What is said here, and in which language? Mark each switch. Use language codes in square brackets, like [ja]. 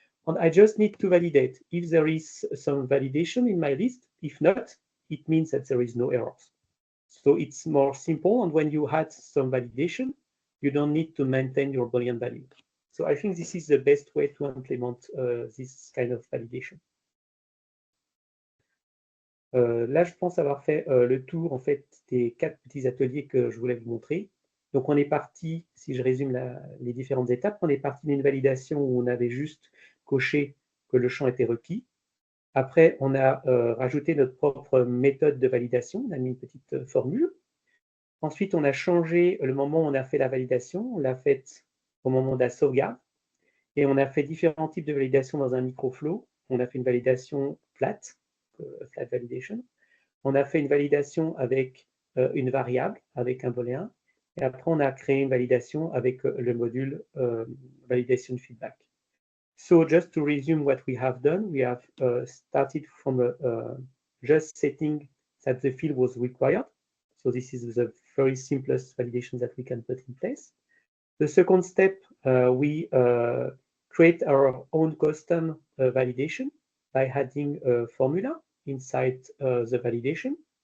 [en] And I just need to validate if there is some validation in my list. If not, it means that there is no errors. So it's more simple. And when you had some validation, you don't need to maintain your Boolean value. So I think this is the best way to implement this kind of validation. [fr] Là, je pense avoir fait le tour en fait des 4 petits ateliers que je voulais vous montrer. Donc, on est parti, si je résume les différentes étapes, on est parti d'une validation où on avait juste coché que le champ était requis. Après, on a rajouté notre propre méthode de validation, on a mis une petite formule. Ensuite, on a changé le moment où on a fait la validation, on l'a faite au moment de la sauvegarde. Et on a fait différents types de validation dans un microflow. On a fait une validation flat, [en] flat validation. [fr] On a fait une validation avec une variable, avec un booléen. Et après, on a créé une validation avec le module validation feedback. [en] So just to resume what we have done, we have started from just setting that the field was required. So this is the very simplest validation that we can put in place. The second step, we create our own custom validation by adding a formula inside the validation.